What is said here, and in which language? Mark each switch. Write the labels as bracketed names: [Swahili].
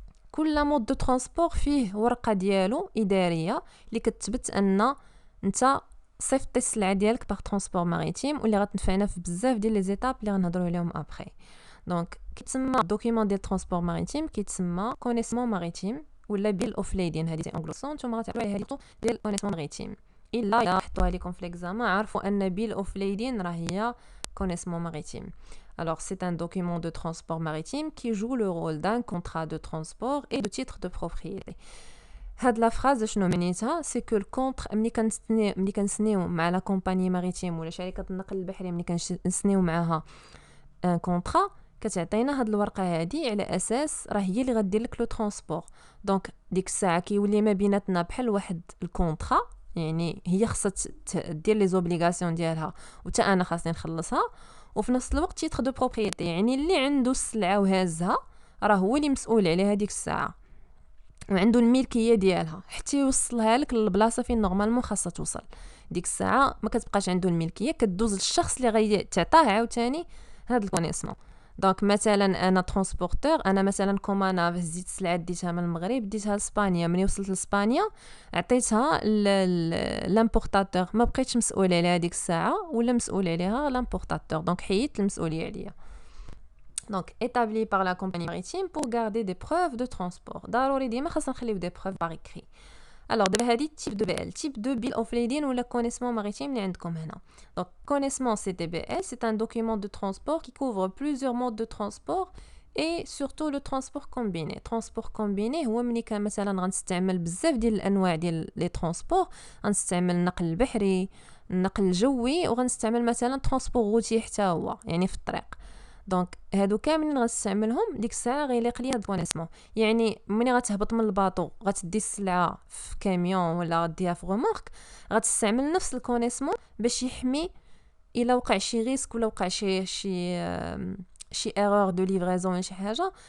[Arabic] كل مود دو ترونسبور فيه ورقه ديالو اداريه اللي كتثبت ان انت صيفطتي السلعه ديالك باغ ترونسبور ماريتيم واللي غتنفعنا في بزاف ديال لي زيتاب اللي غنهضروا عليهم ابري. دونك كيتسمى دوكيومون ديال ترونسبور ماريتيم كيتسمى كونيسمون ماريتيم ولا بيل اوف ليدين هذه سي انغلوسون نتوما غتعرفوا عليها هذه ديال كونيسمون ماريتيم الا حطوها لكم في ليكزامان عرفوا ان بيل اوف ليدين راه هي connaissement maritime. [French] Alors, c'est un document de transport maritime qui joue le rôle d'un contrat de transport et de titre de propriété. [Arabic] هاد لا فراز شنو معنيتها سي كو الكونتر ملي كنسنيو مع لا كومباني ماريتيم ولا شركه النقل البحري ملي كنسنيو معاها ان كونطرا كتعطينا هاد الورقه هادي على اساس راه هي اللي غدير لك لو ترونسبور. دونك ديك الساعه كيولي ما بيناتنا بحال واحد الكونطرا يعني هي خاصها دير لي زوبليغاسيون ديالها وتا انا خاصني نخلصها وفي نفس الوقت تيتر دو بروبريتي يعني اللي عنده السلعه وهازها راه هو اللي مسؤول عليها ديك الساعه وعنده الملكيه ديالها حتى يوصلها لك للبلاصه فين نورمالمون خاصها توصل. ديك الساعه ما كتبقاش عنده الملكيه كدوز للشخص اللي غيعطاه عاوتاني هاد الكونيسمون. دونك مثلا انا ترونسبورتور انا مثلا كومانا هزيت السلعه ديتها من المغرب ديتها لاسبانيا ملي وصلت لاسبانيا عطيتها لامبورطاتور ما بقيتش مسؤول عليها ديك الساعه ولا مسؤول عليها لامبورطاتور دونك حيدت المسؤوليه عليا. [French] Donc, établi par la compagnie maritime pour garder des preuves de transport. [Arabic] ضروري ديما خاصنا نخليو des preuves par écrit. [French] Alors, دابا هادي type de BL, type de bill of lading ou la connaissement maritime اللي عندكم هنا. Donc, connaissement CTBL, c'est un document de transport qui couvre plusieurs modes de transport et surtout le transport combiné. [Arabic] Transport combiné هو ملي كان مثلا غنستعمل بزاف ديال الانواع ديال لي ترونسبور غنستعمل النقل البحري النقل الجوي وغنستعمل مثلا ترونسبور روتي حتى هو يعني في الطريق. دونك هادو كاملين غتستعملهم ديك الساعه غيليق ليا هاد الكونيسمون. يعني ملي غتهبط من الباطو غتدي السلعه في كاميون ولا غديها في غومورك، غتستعمل نفس الكونيسمون باش يحمي الا وقع شي ريسك ولا وقع شي ايرور دو ليفريزون ولا شي حاجه.